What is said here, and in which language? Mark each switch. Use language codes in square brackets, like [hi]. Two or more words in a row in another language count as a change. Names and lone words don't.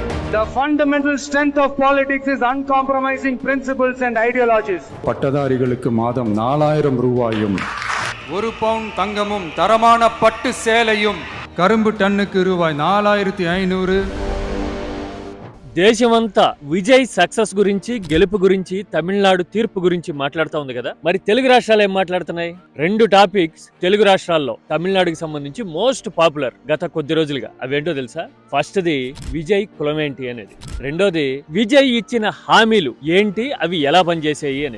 [en] The fundamental strength of politics is uncompromising principles and ideologies. [ta] பட்டதாரிகளுக்கு மாதம் 4000 ரூபாயும், 1 பவுன் தங்கமும் தரமான பட்டு சேலையும், கரும்பு டன்னுக்கு ரூபாய் 4500. [te] దేశమంతా విజయ్ సక్సెస్ గురించి, గెలుపు గురించి, తమిళనాడు తీర్పు గురించి మాట్లాడుతూ ఉంది కదా. మరి తెలుగు రాష్ట్రాలు ఏం మాట్లాడుతున్నాయి? 2 టాపిక్స్ తెలుగు రాష్ట్రాల్లో తమిళనాడుకి సంబంధించి [en] most popular [te] గత కొద్ది రోజులుగా. అవేంటో తెలుసా? ఫస్ట్ది విజయ్ కులమేంటి అనేది, రెండోది విజయ్ ఇచ్చిన హామీలు ఏంటి, అవి ఎలా పనిచేసాయి అనేది.